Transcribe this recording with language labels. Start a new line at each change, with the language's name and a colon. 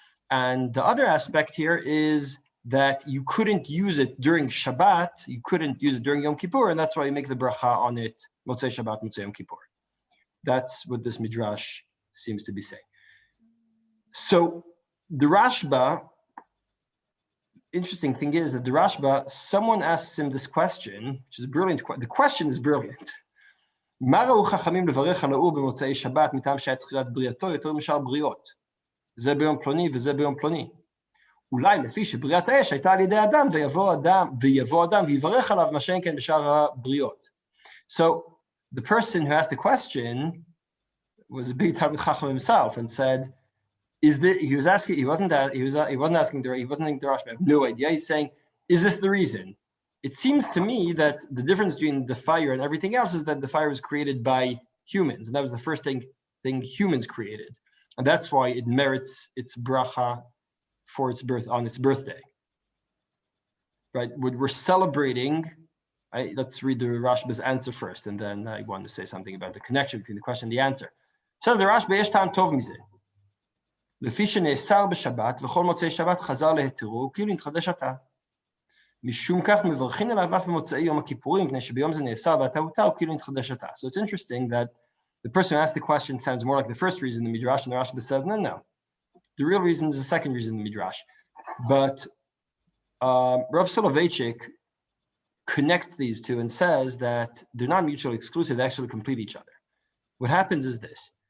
English: And the other aspect here is that you couldn't use it during Shabbat, you couldn't use it during Yom Kippur, and that's why you make the bracha on it, Motzei Shabbat, Motzei Yom Kippur. That's what this Midrash seems to be saying. So the Rashba, interesting thing is that the Rashba, someone asks him this question, which is brilliant. The question is brilliant.
Hebrew: מה ראו חכמים לברך על האור במוצאי שבת מטעם שהיה תחילת בריאתו יותר משאר בריאות? זה ביום פלוני וזה ביום פלוני. אולי לפי שבריאת האש הייתה על ידי אדם ויבוא אדם ויברך עליו מה שאין כן בשאר הבריאות.
English: So the person who asked the question was a big Talmid Chacham himself and said, he wasn't asking the Rashba, I have no idea. He's saying, is this the reason? It seems to me that the difference between the fire and everything else is that the fire was created by humans, and that was the first thing humans created, and that's why it merits its bracha for its birth on its birthday. Right? We're celebrating. Let's read the Rashba's answer first, and then I want to say something about the connection between the question and the answer. So the Rashba
Hebrew: yesh ta'am tov mize. לפי שנאסר בשבת וכל מוצאי שבת חזר להתרו, כאילו נתחדש עתה. משום כך מברכים עליו אף במוצאי יום הכיפורים, מפני שביום זה נאסר ועתה הותר, וכאילו נתחדש עתה.
English: So it's interesting that the person who asked the question sounds more like the first reason in the Midrash, and the Rashba says, no. The real reason is the second reason in the Midrash. But Rav Soloveitchik connects these two and says that they're not mutually exclusive, they actually complete each other. What happens is this.